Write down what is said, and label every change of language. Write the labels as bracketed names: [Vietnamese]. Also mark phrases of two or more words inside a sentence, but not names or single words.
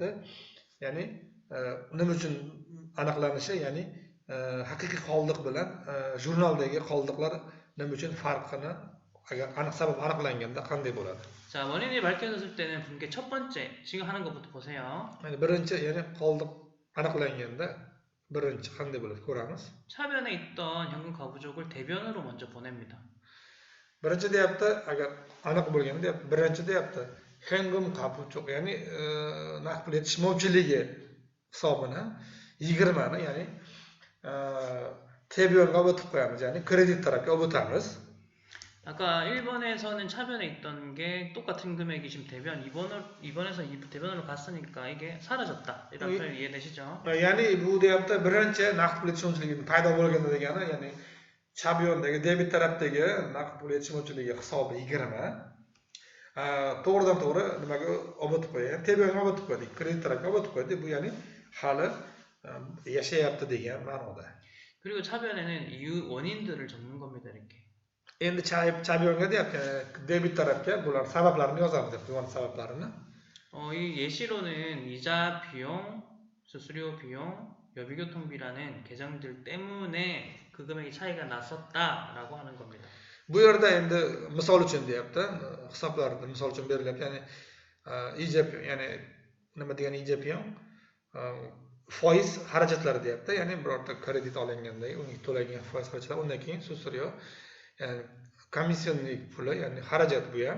[Uzbek] Ya'ni nima uchun aniqlanishi, ya'ni haqiqiy qoldiq bilan jurnaldagi qoldiqlar nima uchun farqini agar aniq sabab aniqlanganda qanday bo'ladi? [Korean] 자, 원인이 밝혀졌을 때는 분계 첫 번째, 지금 하는 것부터 보세요. [Uzbek] Ya'ni birinchi, ya'ni qoldiq aniqlanganda birinchi qanday bo'ladi ko'ramiz. [Korean] 차변에 있던 현금 가부족을 대변으로 먼저 보냅니다. [Uzbek] Birinchi deyapti, agar aniq bo'lganda deyapti, birinchi deyapti, [Korean] 현금 가부족, [Uzbek] ya'ni naqd pul yetishmovchiligi hisobini 20 ni, ya'ni Tebyonga o'tib qo'yamiz, ya'ni kredit tarafga o'tamiz. [Korean] 아까 1번에서는 차변에 있던 게 똑같은 금액이 지금 이번에서 대변으로 갔으니까 이게 사라졌다. 이런 표현 이해되시죠? [Uzbek] Ya'ni bu deyapti, birinchi naqd pul yetishmovchiligi paydo bo'lganda degani, ya'ni Chabyondagi debit tarafdagi naqd pul yetishmovchiligi hisobi 20. To'g'ridan to'g'ri nimaga o'tib qo'ygan? Tebyonga o'tib qo'ydik, kredit tarafga o'tib qo'ydik. Bu ya'ni hali yashayapti degan ma'noda. [Korean] 그리고 차변에는 이유 원인들을 적는 겁니다. 이렇게. [Uzbek] Endi Chabyonga deyapti, debit tarafga bular sabablarini yozamiz deb, bu sabablarini. [Korean] 이 예시로는 이자 비용, 수수료 비용, 여비교통비라는 계정들 때문에 그 금액이 차이가 났었다라고 하는 겁니다. [Uzbek] Bu yerda endi misol uchun deyapti, hisoblarda misol uchun berilyapti. Ya'ni ijab, ya'ni nima degani ijab bilan foiz xarajatlari deyapti. Ya'ni birorta kredit olinganda unga to'langan foiz xarajatlar, undan keyin susuryo, ya'ni komissionlik puli, ya'ni xarajat bu ham.